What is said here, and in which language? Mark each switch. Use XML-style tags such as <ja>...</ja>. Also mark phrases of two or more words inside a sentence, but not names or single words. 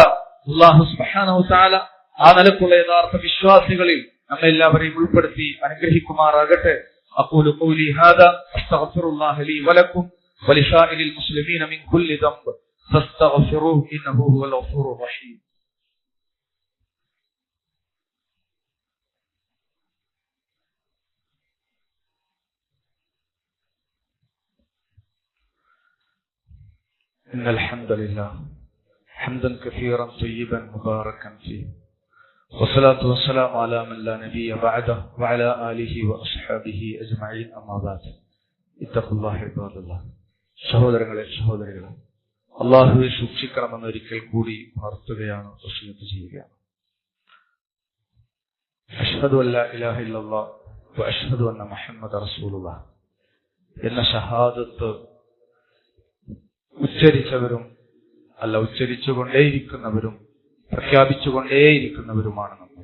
<ml>അല്ലാഹു</ml> <ar>سبحانه وتعالى</ar> <ml>ആ നിലക്കുള്ള യഥാർത്ഥ വിശ്വാസികളിൽ നമ്മെല്ലാവരെയും ഉൾപ്പെടുത്തി അനുഗ്രഹിക്കുമാറാകട്ടെ.</ml> <ar>أقول قولي هذا أستغفر الله لي ولكم ولسائر المسلمين من كل ذنب فاستغفروه إنه هو الغفور الرحيم. إن الحمد لله حمدا كثيرا طيبا مباركا فيه والصلاة والسلام على من لا نبي بعده وعلى آله وأصحابه أجمعين أما بعد اتقوا الله عباد الله.</ar> <ml>സഹോദരങ്ങളെ, സഹോദരികളെ, അല്ലാഹുവെ സൂക്ഷിക്കണമെന്ന് ഒരിക്കൽ കൂടി പ്രാർത്ഥിക്കുകയാണ്, വസിയത്ത് ചെയ്യുകയാണ്.</ml> <ar>أشهد أن لا إله إلا الله وأشهد أن محمدا رسول الله</ar> <ml>എന്ന ഷഹാദത്ത് ഉച്ചരിച്ചവരും അല്ല, ഉച്ചരിച്ചുകൊണ്ടേയിരിക്കുന്നവരും പ്രഖ്യാപിച്ചുകൊണ്ടേയിരിക്കുന്നവരുമാണ് നമ്മൾ.</ml>